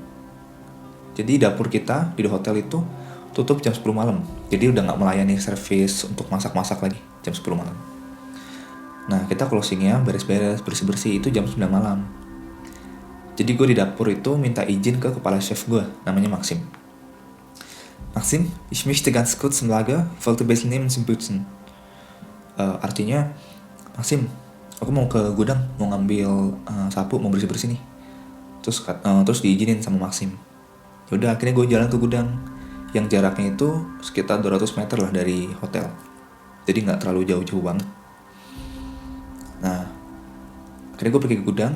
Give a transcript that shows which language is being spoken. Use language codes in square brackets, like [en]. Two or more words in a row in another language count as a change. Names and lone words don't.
[id] Jadi dapur kita di hotel itu tutup jam 10 malam. Jadi udah gak melayani servis untuk masak-masak lagi jam 10 malam. Nah kita closingnya beres-beres, bersih-bersih itu jam 9 malam. Jadi gue di dapur itu minta izin ke kepala chef gue, namanya Maxim. [de] Maxim, ich möchte ganz kurz im Lager, wollte bisschen nehmen zum Putzen. [id] Artinya, Maxim, aku mau ke gudang, mau ngambil sapu, mau bersih-bersih nih. Terus diizinin sama Maxim. Yaudah akhirnya gue jalan ke gudang yang jaraknya itu sekitar 200 meter lah dari hotel. Jadi gak terlalu jauh-jauh banget. Nah akhirnya gue pergi ke gudang.